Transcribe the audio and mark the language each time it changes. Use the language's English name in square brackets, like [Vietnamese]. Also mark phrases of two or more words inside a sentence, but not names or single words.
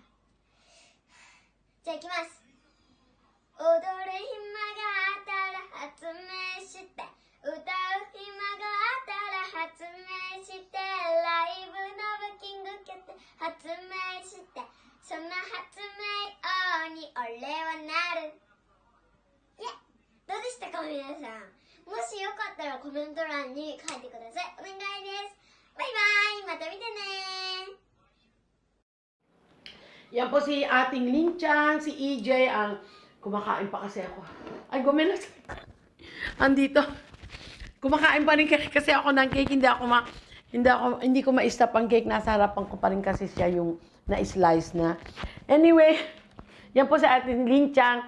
[Japanese] じゃあいきます。踊る暇があったら発明して歌う暇があったら発明して、ライブのブッキング決定発明して、その発明王に俺はなる。どうでしたか皆さん。もしよかったらコメント欄に書いてください。お願いです。バイバイ、また見てね。 [Filipino] Yan po si ating Linchang, si EJ, ang kumakain pa kasi ako. Ay, gumilas. Andito. Kumakain pa rin kasi ako ng cake. Hindi ko ma-stop ang cake. Nasa harapan ko pa rin kasi siya yung na-slice na. Anyway, yan po si ating Linchang.